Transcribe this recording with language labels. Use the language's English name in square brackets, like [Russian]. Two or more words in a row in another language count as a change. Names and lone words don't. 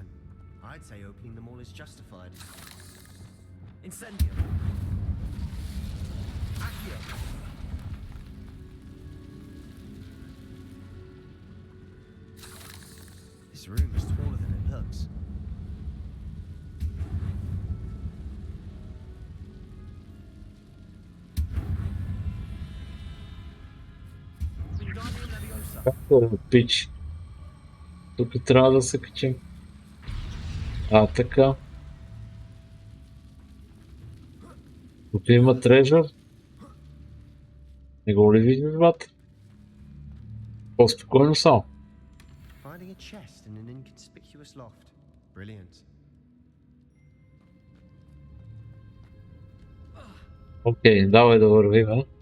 [English] I'd say opening them all is justified. Incendium! Accio! This room is taller than it looks. [Bulgarian] Както е, пич. Тук трябва да се качим. Така. Тук има трежър. Не го ли виждаш, брат? По-спокойно само. [English] Finding a chest in an inconspicuous loft. Brilliant. [Bulgarian] Окей, давай да вървим.